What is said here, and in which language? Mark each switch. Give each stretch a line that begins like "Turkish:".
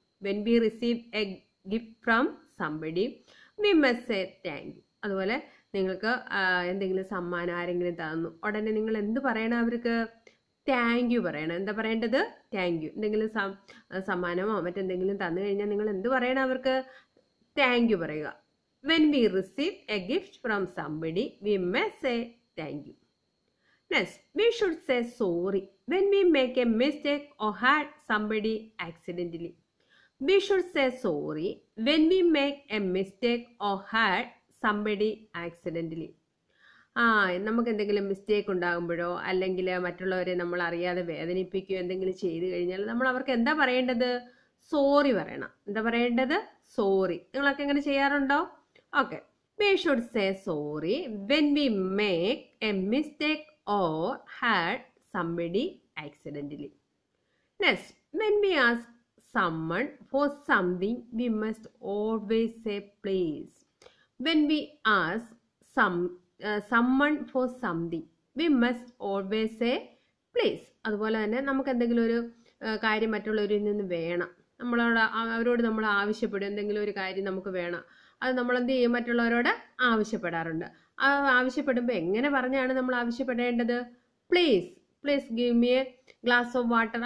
English: When we receive a gift from somebody, we must say thank you.
Malayalam: അതുപോലെ നിങ്ങൾക്ക് എന്തെങ്കിലും സമ്മാനം ആരെങ്കിലും തന്നു ഉടനെ നിങ്ങൾ എന്ത് പറയണം? അവർക്ക് താങ്ക് യു പറയണം. എന്താ പറയേണ്ടത്? Thank you. എന്തെങ്കിലും സമ്മാനമോ മറ്റെന്തെങ്കിലും തന്നു കഴിഞ്ഞാൽ നിങ്ങൾ എന്ത് പറയണം? അവർക്ക് താങ്ക് യു പറയുക.
English: When we receive a gift from somebody we must say thank you. Next, we should say sorry when we make a mistake or hurt somebody accidentally. We should say sorry when we make a mistake or hurt somebody accidentally.
Malayalam: നമുക്ക് എന്തെങ്കിലും mistake ഉണ്ടാകുമ്പോഴോ അല്ലെങ്കിൽ മറ്റുള്ളവരെ നമ്മൾ അറിയാതെ വേദനിപ്പിക്കുകയോ എന്തെങ്കിലും ചെയ്തു കഴിഞ്ഞാൽ നമ്മൾ അവർക്ക് എന്താ പറയേണ്ടത്? സോറി പറയണം. എന്താ പറയേണ്ടത്? സോറി. നിങ്ങളൊക്കെ എങ്ങനെ ചെയ്യാറുണ്ടോ? Okay.
English: We should say sorry when we make a mistake or hurt somebody accidentally. Next, when we ask someone for something, we must always say please. When we ask someone for something, we must always say please.
Malayalam: അതുപോലെ തന്നെ നമുക്ക് എന്തെങ്കിലും ഒരു കാര്യം മറ്റുള്ളവരിൽ നിന്ന് വേണം, അവരോട് നമ്മൾ ആവശ്യപ്പെടും. എന്തെങ്കിലും ഒരു കാര്യം നമുക്ക് വേണം, അത് നമ്മൾ എന്ത് ചെയ്യും? മറ്റുള്ളവരോട് ആവശ്യപ്പെടാറുണ്ട്. ആവശ്യപ്പെടുമ്പോൾ എങ്ങനെ പറഞ്ഞാണ് നമ്മൾ ആവശ്യപ്പെടേണ്ടത്?
English: Please, please give me a glass of water.